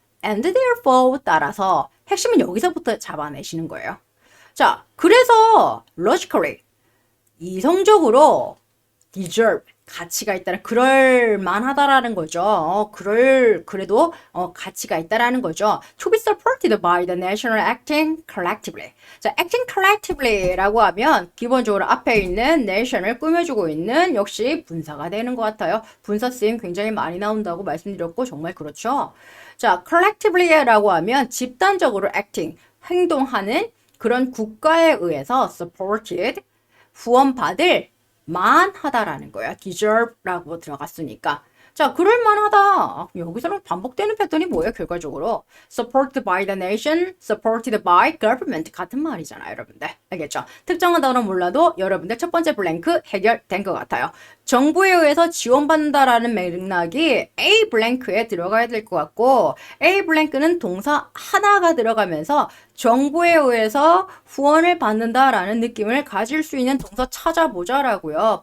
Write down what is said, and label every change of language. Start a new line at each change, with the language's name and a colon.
English: and therefore
Korean: 따라서 핵심은 여기서부터 잡아내시는 거예요. 자, 그래서 logically, 이성적으로 deserve, 가치가 있다는, 그럴 만하다라는 거죠. 그래도 가치가 있다라는 거죠.
English: To be supported by the national acting collectively.
Korean: 자,
English: acting collectively
Korean: 라고 하면 기본적으로 앞에 있는 nation을 꾸며주고 있는 역시 분사가 되는 것 같아요. 분사 쓰임 굉장히 많이 나온다고 말씀드렸고 정말 그렇죠. 자, collectively라고 하면 집단적으로 acting, 행동하는 그런 국가에 의해서 supported, 후원받을 만하다라는 거예요. deserve라고 들어갔으니까. 자, 그럴만하다. 여기서는 반복되는 패턴이 뭐예요, 결과적으로?
English: supported by the nation, supported by government
Korean: 같은 말이잖아요, 여러분들. 알겠죠? 특정한 단어 몰라도 여러분들 첫 번째 블랭크 해결된 것 같아요. 정부에 의해서 지원받는다라는 맥락이 A 블랭크에 들어가야 될 것 같고, A 블랭크는 동사 하나가 들어가면서 정부에 의해서 후원을 받는다라는 느낌을 가질 수 있는 동사 찾아보자라고요.